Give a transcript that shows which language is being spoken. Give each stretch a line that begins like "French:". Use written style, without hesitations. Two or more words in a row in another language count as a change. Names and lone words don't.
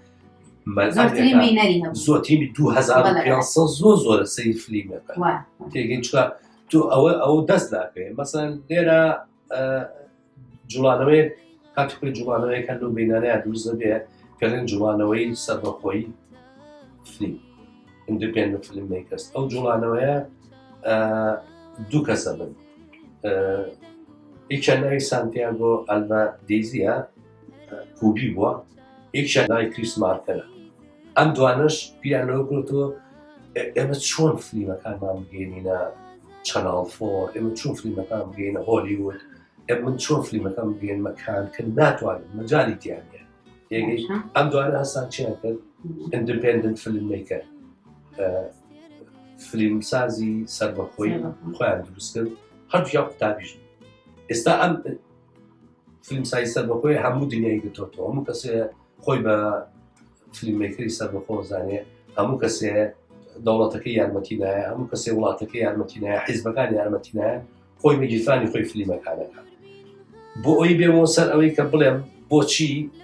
Central Kurdish: زۆرتیمی 2500 زۆرە سەیر فلیمەکە تێگەین چکە تو ئەوە دەست داکەێ مەسەن لێرە جوڵانەوەی کاتێکۆی جوڵانەوەیەکە لەو بینانەیە دروست دەبێ پێڵێن جوڵانەوەی سەربەخۆیی فلیم
English: independent filmmakers
Central Kurdish: ئەو جوڵانەوەیە دوو کەسە بن یەکیان ناوی سانتیاگۆ ئەلڤا دێیزیە کوبی بووە یەکیان ناوی کریس مارکەرە. ئەم دوانەش پیانەوە کردەوە ئێمە چۆن فلیمەکانمان بگەینە چەناڵ 4 ئێمە چۆن فلیمەکان بگەینە هۆلیوود ئێمە چۆن فلیمەکان بگەینمە کان کە ناتوانین مەجالی تیانە ئەم دوانە هەستان چیان کرد
English: independent filmmaker
Central Kurdish: فلیمسازی سەربەخۆی خۆیان دروست کرد هەردوویان قوتابیژن. ئێستا ئەم فلیمسازی سەربەخۆی هەموو دنیای گرتووەتەوە هەموو کەسێ خۆی بە فلیمێکری سەربەخۆ زانێ هەموو کەسێ دەوڵەتەکەی یارمەتی نایە هەموو کەسێ وڵاتەکەی یارمەتی نایە حیزبەکان یارمەتی نایە خۆی مەگیرفانی خۆی فلیمەکانەکە بۆ ئەوی بێمەوە سەر ئەوەی کە بڵێم بۆچی